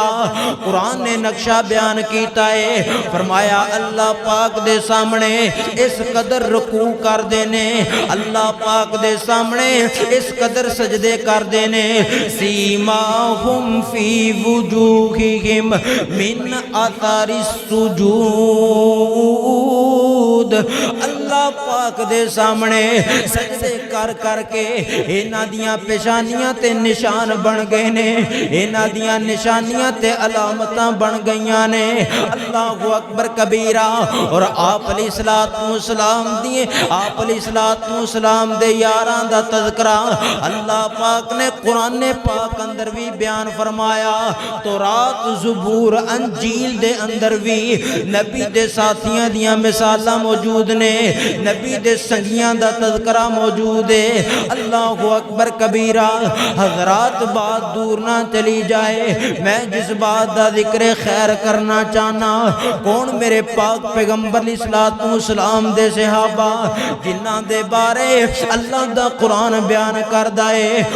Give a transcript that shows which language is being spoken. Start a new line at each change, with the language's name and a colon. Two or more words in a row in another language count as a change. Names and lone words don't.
Punjabi: قرآن نے نقشہ بیان کیتا ہے، فرمایا اللہ پاک دے سامنے اس قدر رکوع کر دینے، اللہ پاک دے سامنے اس قدر سجدے کر دینے،
Arabic: سیماہم فی وجوہہم من اثر السجود،
Punjabi: اللہ پاک دے سامنے سجدے کر کر کے انہاں دیاں پیشانیاں تے نشان بن گئے نے، انہاں دیاں نشانیاں تے علامتاں بن گئیاں نے۔
Arabic: اللہ اکبر کبیرہ۔
Punjabi: اور آپ
Arabic: علیہ السلام
Punjabi: دے یاراں دا تذکرہ اللہ پاک نے قرآن پاک اندر بھی بیان فرمایا، تورات زبور انجیل دے اندر بھی نبی دے ساتھیاں دیاں مثالاں موجود نے، نبی دے سنگیاں دا تذکرہ موجود ہے۔
Arabic: اللہ اکبر کبیرہ۔
Punjabi: حضرات بات دور نہ چلی جائے، میں جس بات دا ذکر خیر کرنا چاہنا، کون میرے پاک پیغمبر
Arabic: علیہ السلام
Punjabi: دے صحابہ جنہاں دے بارے اللہ دا قرآن بیان کردہ ہے،